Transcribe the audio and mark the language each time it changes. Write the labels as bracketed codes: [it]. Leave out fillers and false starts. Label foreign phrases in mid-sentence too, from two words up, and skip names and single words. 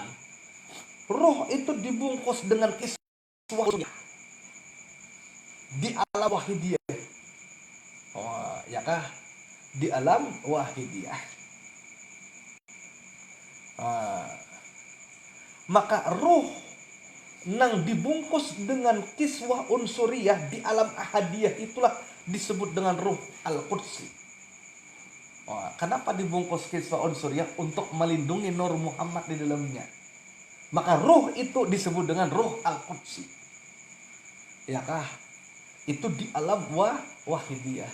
[id] Ruh itu dibungkus dengan kiswah di alam wahidiyah. Oh, ya kah? Di alam wahidiyah. Maka ruh nang dibungkus dengan [ar] كسوة عنصرية [id] di alam ahadiyah itulah disebut dengan [ar] روح القدسي. [id] Kenapa dibungkus [ar] كسوة عنصرية? [id] Untuk melindungi nur Muhammad di dalamnya. Maka ruh itu disebut dengan [ar] روح القدسي. [id] Ya kah? Itu di alam wahidiyah.